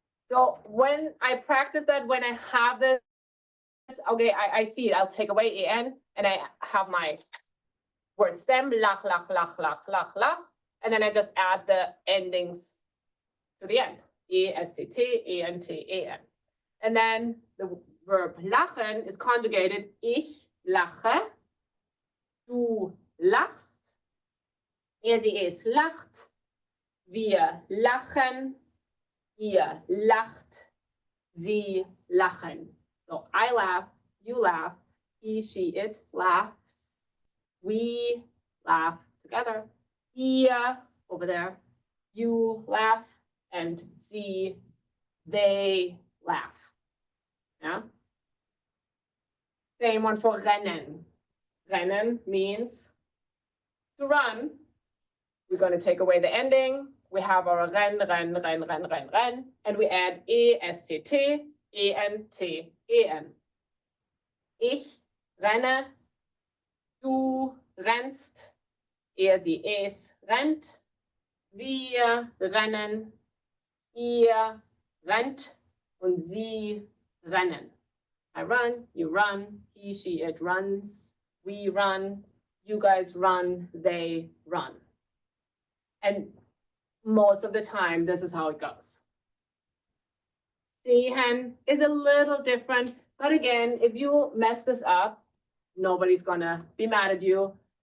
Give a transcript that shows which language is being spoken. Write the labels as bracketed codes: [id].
[en] So when I practice that, when I have this, okay, I see it. I'll take away en, and I have my word stem, lach, lach, lach, lach, lach, lach, and then I just add the endings to the end, estt, ent, en. [de] And then the verb lachen is conjugated, ich lache, du lachst, sie, es lacht, wir lachen, ihr lacht, sie lachen. [en] So I laugh, you laugh, he, she, it laughs, we laugh together, ihr over there, you laugh, and sie, they laugh. Yeah. Same one for rennen. Rennen means to run. We're going to take away the ending. We have our ren, ren, ren, ren, ren, ren, and we add estt, ent, en. [de] Ich renne, du rennst, sie, es rennt, wir rennen, ihr rennt, und sie rennen. [en] I run, you run, he, she, it runs, we run, you guys run, they run. And most of the time, this is how it goes. Sehen is a little different, but again, if you mess this up, nobody's gonna be mad at you.